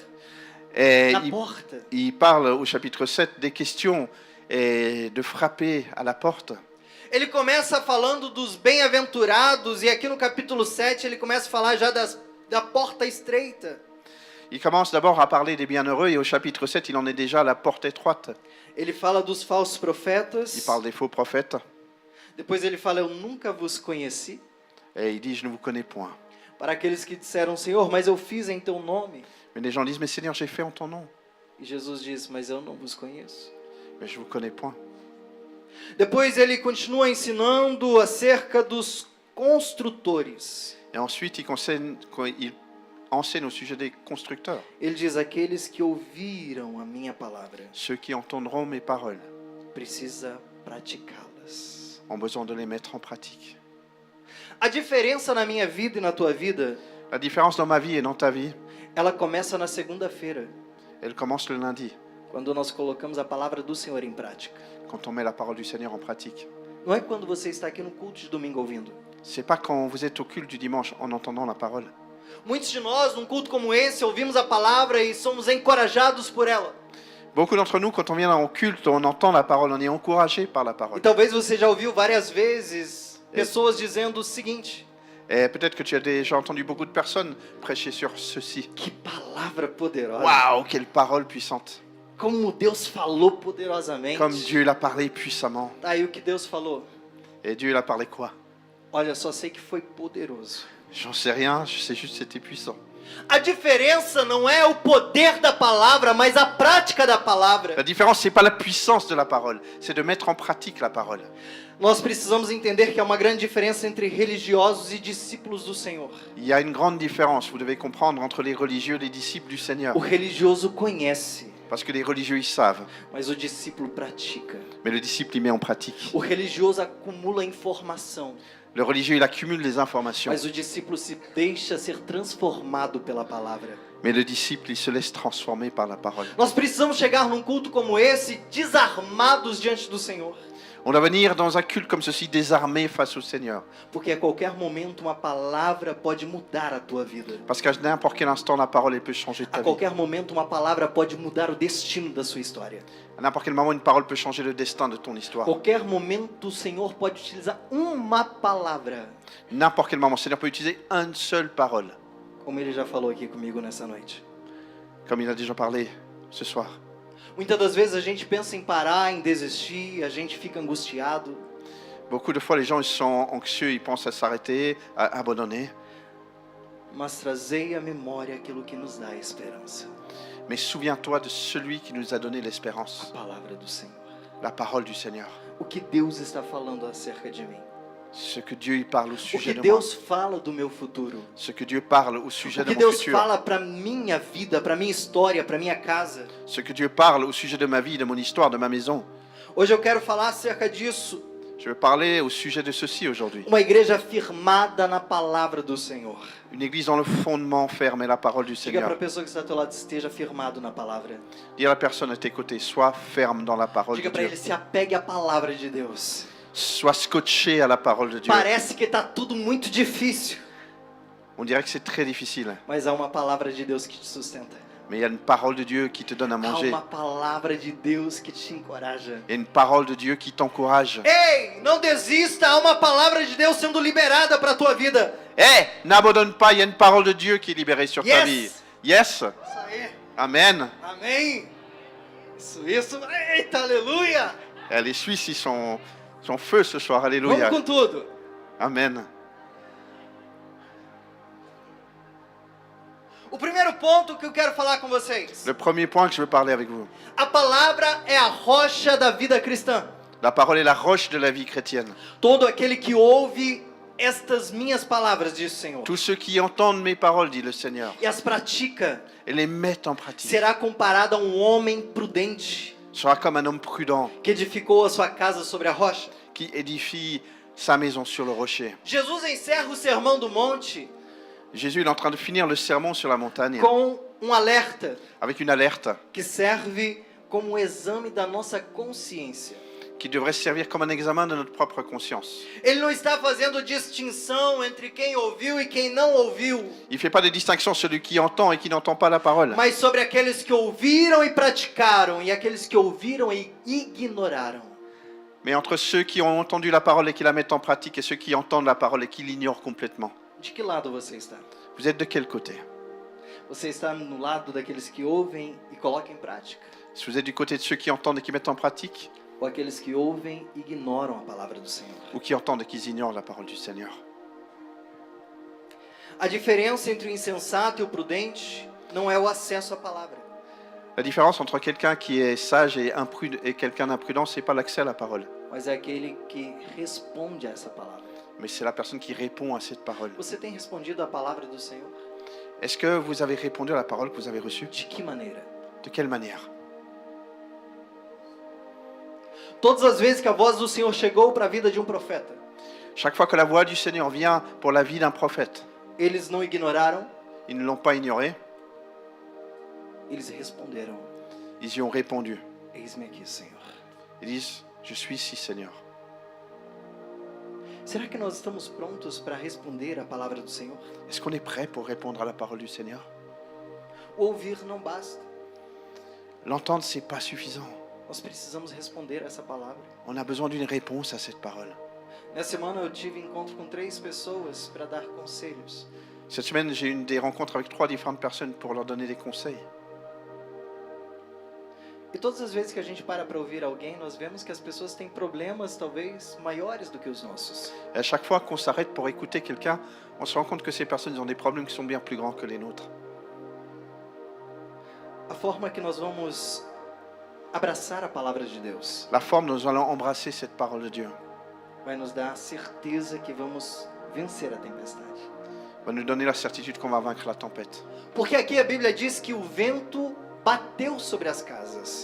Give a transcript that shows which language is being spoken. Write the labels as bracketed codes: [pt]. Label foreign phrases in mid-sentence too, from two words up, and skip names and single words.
[fr] Et [pt] na porta. [fr] il parle au chapitre 7 des questions et de frapper à la porte. [pt] Ele começa falando dos bem-aventurados e aqui no capítulo 7 ele começa a falar já da porta estreita. [fr] Il commence d'abord à parler des bienheureux et au chapitre 7, il en est déjà à la porte étroite. [pt] Ele fala dos falsos profetas. [fr] Il parle des faux prophètes [pt] Depois ele fala: eu nunca vos conheci. [fr] et il dit je ne vous connais point. [pt] Para aqueles que disseram: Senhor, mas eu fiz em teu nome. [fr] Mais les gens disent mais Seigneur, j'ai fait en ton nom. [pt] E Jesus diz: mas eu não vos conheço. [fr] Mais je vous connais point. [pt] Depois ele continua ensinando acerca dos construtores. [fr] Et ensuite, il enseigne au sujet des constructeurs, [pt] Ele diz: aqueles que ouviram a minha palavra, [fr] ceux qui entendront mes paroles, [pt] precisa praticá-las. [fr] ont besoin de les mettre en pratique. [pt] A diferença na minha vida e na tua vida, [fr] La différence dans ma vie et dans ta vie, [pt] ela começa na segunda-feira, [fr] elle commence le lundi, [pt] quando nós colocamos a palavra do Senhor em prática. [fr] quand on met la parole du Seigneur en pratique. [pt] Não é quando você está aqui no culto de domingo ouvindo. [fr] C'est pas quand vous êtes au culte du dimanche en entendant la parole. [pt] Muitos de nós, num culto como esse, ouvimos a palavra e somos encorajados por ela. [fr] Beaucoup d'entre nous, quand on vient au culte, on entend la parole, on est encouragé par la [pt] E [fr] parole. [pt] talvez você já ouviu várias vezes pessoas dizendo o seguinte: [fr] Et peut-être que tu as déjà entendu beaucoup de personnes prêcher sur ceci. [pt] que palavra poderosa! [fr] Waouh, quelle parole puissante! [pt] Como Deus falou poderosamente. [fr] Comme Dieu l'a parlé puissamment. [pt] Tá aí o que Deus falou. [fr] Et Dieu l'a parlé quoi? [pt] Olha, só sei que foi poderoso. [fr] J'en sais rien, je sais juste que c'était puissant. [pt] A diferença não é o poder da palavra, mas a prática da palavra. [fr] La différence, c'est pas la puissance de la parole, c'est de mettre en pratique la parole. [pt] Nós precisamos entender que há uma grande diferença entre religiosos e discípulos do Senhor. [fr] Il y a une grande différence, vous devez comprendre, entre les religieux et les disciples du Seigneur. [pt] O religioso conhece, [fr] Parce que les religieux, ils savent, [pt] mas o discípulo pratica. [fr] mais le disciple, il met en pratique. [pt] O religioso acumula informação, [fr] Le religieux, il accumule les informations, [pt] mas o discípulo se deixa ser transformado pela palavra. [fr] mais le disciple, il se laisse transformer par la parole. [pt] Nós precisamos chegar num culto como esse, desarmados diante do Senhor. [fr] On doit venir dans un culte comme ceci, désarmé face au Seigneur. [pt] Porque a qualquer momento uma palavra pode mudar a tua vida. [fr] Parce qu'à n'importe quel instant, la parole, elle peut changer ta [pt] A [fr] vie. [pt] qualquer momento uma palavra pode mudar o destino da sua história. [fr] À n'importe quel moment, une parole peut changer le destin de ton [pt] A [fr] histoire. [pt] qualquer momento o Senhor pode utilizar uma palavra, [fr] N'importe quel moment, le Seigneur peut utiliser une seule parole, [pt] como Ele já falou aqui comigo nessa noite. [fr] comme il a déjà parlé ce soir. [pt] Muitas das vezes a gente pensa em parar, em desistir, a gente fica angustiado. [fr] Beaucoup de fois, les gens ils sont anxieux, ils pensent à s'arrêter, à abandonner. [pt] Mas trazei à memória aquilo que nos dá esperança. [fr] Mais souviens-toi de celui qui nous a donné [pt] A [fr] l'espérance, [pt] palavra do Senhor. [fr] la parole du Seigneur. [pt] O que Deus está falando acerca de mim. [fr] Ce que Dieu il parle au [pt] O que [fr] sujet de moi. [pt] Deus fala do meu futuro. [fr] Ce que Dieu parle au [pt] O [fr] sujet [pt] que [fr] de mon [pt] Deus [fr] futur. [pt] fala para minha vida, para minha história, para minha casa. [fr] Ce que Dieu parle au sujet de ma vie, de mon histoire, de ma maison. [pt] Hoje eu quero falar acerca disso. [fr] Je veux parler au sujet de ceci aujourd'hui. [pt] Uma igreja firmada na palavra do Senhor. [fr] Une église dans le fondement ferme et la parole du [pt] Diga para a [fr] Seigneur. [pt] pessoa que está ao teu lado: esteja firmado na palavra. [fr] Dis à la personne à tes côtés, sois ferme dans la parole de [pt] Diga para [fr] Dieu. [pt] ele: se apegue à palavra de Deus. [fr] Sois scotché à la parole de Dieu. [pt] Parece que está tudo muito difícil, [fr] On dirait que c'est très difficile, [pt] mas há uma palavra de Deus que te sustenta. [fr] mais il y a une parole de Dieu qui te donne à [pt] Há [fr] manger. [pt] uma palavra de Deus que te encoraja. [fr] Il y a une parole de Dieu qui t'encourage. [pt] Ei, não desista, há uma palavra de Deus sendo liberada para a tua vida. [fr] N'abandonne pas, il y a une parole de Dieu qui est libérée sur ta Yes. vie. Yes. [pt] Isso aí. Amen. Amém. Isso. Eita, aleluia. [fr] Les Suisses, ils sont feu ce soir. Alléluia. [pt] Vamos com tudo. Amen. O primeiro ponto que eu quero falar com vocês. [fr] Le premier point que je veux parler avec vous. [pt] A palavra é a rocha da vida cristã. [fr] La parole est la roche de la vie chrétienne. [pt] Todo aquele que ouve estas minhas palavras, diz o Senhor, [fr] Tous ceux qui entendent mes paroles, dit le Seigneur, [pt] e as pratica, [fr] et les mettent en pratique, [pt] será comparado a um homem prudente [fr] sera comme un homme prudent [pt] que edificou a sua casa sobre a rocha. [fr] qui édifie sa maison sur le rocher. [pt] Jesus encerra o Sermão do Monte [fr] Jésus il est en train de finir le sermon sur la montagne [pt] com alerta [fr] avec une alerte [pt] que serve como exame da nossa consciência. [fr] qui devrait servir comme un examen de notre propre conscience. [pt] Ele não está fazendo distinção entre quem ouviu e quem não ouviu, [fr] Il ne fait pas de distinction sur celui qui entend et qui n'entend pas la parole, [pt] mas sobre aqueles que ouviram e praticaram e aqueles que ouviram e ignoraram. [fr] mais entre ceux qui ont entendu la parole et qui la mettent en pratique et ceux qui entendent la parole et qui l'ignorent complètement. [pt] De que lado você está? [fr] Vous êtes de quel côté? [pt] Você está no lado daqueles que ouvem e colocam em prática? [fr] Si vous êtes du côté de ceux qui entendent et qui mettent en pratique, [pt] Ou aqueles que ouvem e ignoram a palavra do Senhor? [fr] ou qui entendent et qui ignorent la parole du Seigneur? [pt] A diferença entre o insensato e o prudente não é o acesso à palavra, [fr] La différence entre quelqu'un qui est sage et quelqu'un d'imprudent, c'est pas l'accès à la parole, [pt] mas é aquele que responde a essa palavra. [fr] mais c'est la personne qui répond à cette parole. [pt] Você tem respondido à palavra do Senhor? [fr] Est-ce que vous avez répondu à la parole que vous avez reçue? [pt] De que maneira? [fr] De quelle manière? [pt] Todas as vezes que a voz do Senhor chegou para a vida de um profeta, [fr] Chaque fois que la voix du Seigneur vient pour la vie d'un prophète, [pt] eles não ignoraram, [fr] ils ne l'ont pas ignoré, [pt] eles responderam: [fr] ils y ont répondu. [pt] Eis-me aqui, Senhor. [fr] Ils disent, je suis ici, Seigneur. [pt] Será que nós estamos prontos para responder à palavra do Senhor? [fr] Est-ce qu'on est prêt pour répondre à la parole du Seigneur? [pt] Ouvir não basta. [fr] L'entendre, c'est pas suffisant. [pt] Nós precisamos responder a essa palavra. [fr] On a besoin d'une réponse à cette parole. [pt] Nessa semana eu tive encontro com 3 pessoas para dar conselhos. [fr] Cette semaine, j'ai eu des rencontres avec 3 différentes personnes pour leur donner des conseils. [pt] E todas as vezes que a gente para ouvir alguém, nós vemos que as pessoas têm problemas talvez maiores do que os nossos. [fr] Et à chaque fois qu'on s'arrête pour écouter quelqu'un, on se rend compte que ces personnes ont des problèmes qui sont bien plus grands que les nôtres. [pt] A forma que nós vamos abraçar a palavra de Deus [fr] La forme dont nous allons embrasser cette parole de Dieu [pt] vai nos dar a certeza que vamos vencer a tempestade. [fr] va nous donner la certitude qu'on va vaincre la tempête. [pt] Porque aqui a Bíblia diz que o vento bateu sobre as casas.